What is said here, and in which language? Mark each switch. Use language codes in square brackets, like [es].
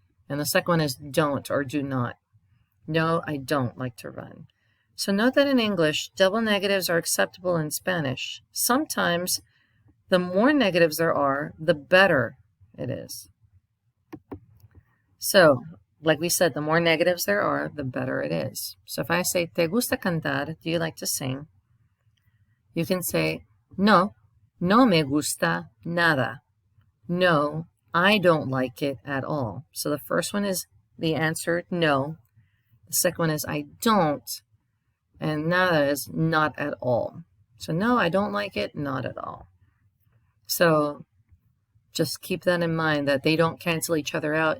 [en] And the second one is don't or do not. No, I don't like to run. So note that in English, double negatives are acceptable in Spanish. Sometimes the more negatives there are, the better it is. So, like we said, the more negatives there are, the better it is. So if I say, [es] ¿te gusta cantar? [en] Do you like to sing? You can say, [es] no, no me gusta nada. [en] No, I don't like it at all. So the first one is the answer, no. The second one is I don't. And nada is not at all. So no, I don't like it, not at all. So just keep that in mind, that they don't cancel each other out.